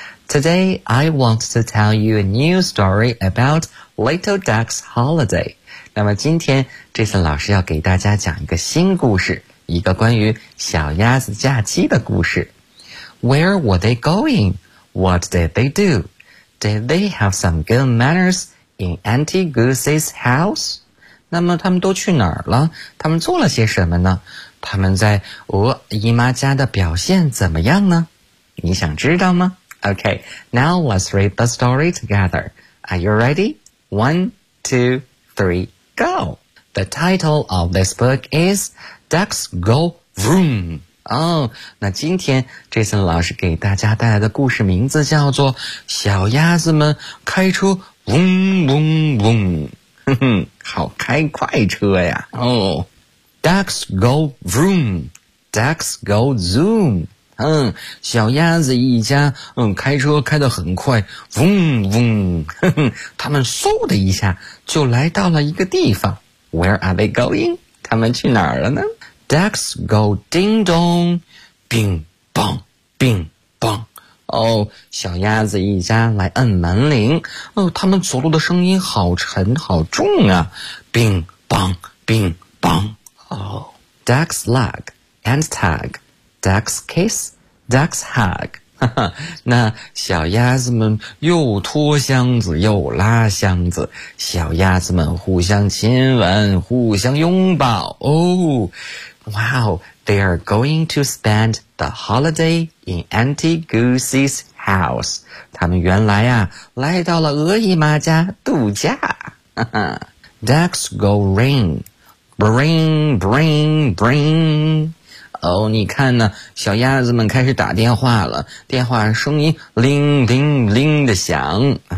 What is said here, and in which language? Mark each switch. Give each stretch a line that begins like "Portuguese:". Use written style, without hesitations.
English: Today, I want to tell you a new story about Little Duck's Holiday.
Chinese: 那么今天 Jason 老师要给大家讲一个新故事，一个关于小鸭子假期的故事。
English: Where were they going? What did they do? Did they have some good manners in Auntie Goosey's house?
Chinese: 那么他们都去哪儿了？他们做了些什么呢？他们在鹅姨妈家的表现怎么样呢？你想知道吗？
English: OK, now let's read the story together. Are you ready? 1, 2, 3, go! The title of this book is Ducks Go Vroom!
Chinese: 哦，那今天 Jason 老师给大家带来的故事名字叫做小鸭子们开车嗡嗡嗡，好开快车呀。哦，
English: Ducks go vroom, Ducks go zoom,
Chinese: 小鸭子一家开车开得很快，嗡嗡，他们嗖的一下就来到了一个地方。
English: Where are they going?
Chinese: 他们去哪儿了呢？
English: Ducks go ding dong, bing bong, bing bong.
Chinese: 哦，小鸭子一家来摁门铃。哦，他们走路的声音好沉好重啊。 bing bong, bing bong.
English: 哦， Ducks lug and tug, Ducks kiss, Ducks hug.
Chinese: 哈哈，那小鸭子们又拖箱子又拉箱子，小鸭子们互相亲吻互相拥抱。
English: 哦，Wow, they are going to spend the holiday in Auntie Goosey's house.
Chinese: 他们原来啊，来到了鹅姨妈家度假。
English: Ducks go ring, bring, bring, bring.
Chinese: 哦，你看呢，小鸭子们开始打电话了，电话声音铃铃铃的响。